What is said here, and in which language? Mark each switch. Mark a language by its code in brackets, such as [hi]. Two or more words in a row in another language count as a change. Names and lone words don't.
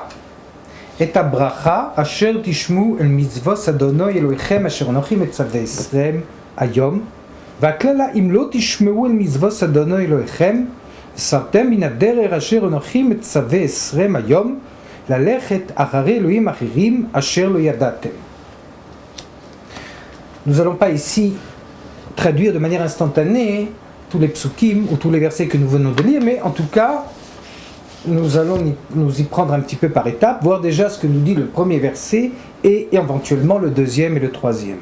[he] את הברכה אשר תשמעו אל מצות אדני אלהיכם אשר אנכי מצוה אתכם היום. והכללה, אם לא תשמעו אל מצוות אדוני אלוהיכם, וסרתם מן הדרך אשר אנוכי מצווה אתכם היום, ללכת אחרי אלוהים אחרים אשר לא ידעתם. [fr] Nous n'allons pas ici traduire de manière instantanée tous les psukim ou tous les versets que nous venons de lire, mais en tout cas, nous allons nous y prendre un petit peu par étapes, voir déjà ce que nous dit le premier verset et éventuellement le deuxième et le troisième.